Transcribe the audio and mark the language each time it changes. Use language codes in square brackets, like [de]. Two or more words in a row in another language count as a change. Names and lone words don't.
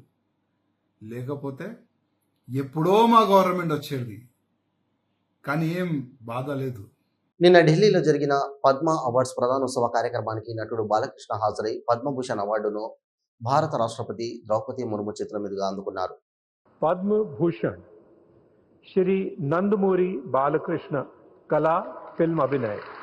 [te] లేకపోతే ఎప్పుడో మా గవర్నమెంట్ వచ్చేది. కానీ ఏం బాధ లేదు. నిన్న ఢిల్లీలో జరిగిన పద్మ అవార్డ్స్ ప్రధానోత్సవ కార్యక్రమానికి నటుడు బాలకృష్ణ హాజరై పద్మభూషణ్ అవార్డును భారత రాష్ట్రపతి ద్రౌపది ముర్ము చేతుల మీదుగా అందుకున్నారు. [hi] पद्म भूषण श्री नंदमूरी बालकृष्ण कला फिल्म अभिनय।